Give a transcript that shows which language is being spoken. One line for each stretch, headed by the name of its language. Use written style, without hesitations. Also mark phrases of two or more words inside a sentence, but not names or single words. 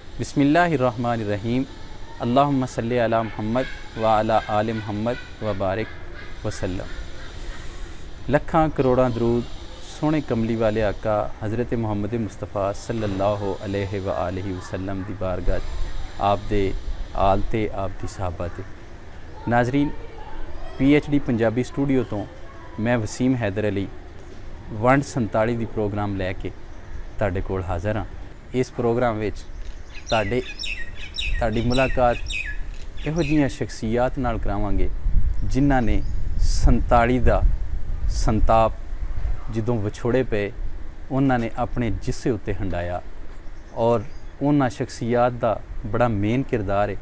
Arabic: بسم الله الرحمن الرحيم. اللهم صل على محمد وعلى آل محمد وبارك وسلم.
Punjabi: لکھاں کروڑاں درود سوہنے کملی والے آقا حضرت محمد مصطفیٰ
Arabic: صلى الله عليه وآله وسلم
Punjabi: دی بارگاہ آپ دے آل تے آپ دی صحابہ تے. ناظرین، PhD پنجابی سٹوڈیو توں میں وسیم حیدر علی ونڈ 47 دی پروگرام لے کے تہاڈے کول حاضر ہاں. اس پروگرام وچ تہاڈی ملاقات ایہو جہیاں شخصیات نال کراواں گے جنہاں نے 47 دا سنتاپ جدوں وچھوڑے پے اونہاں نے اپنے جسے اتے ہنڈایا اور اونہاں شخصیات دا بڑا مین کردار ہے.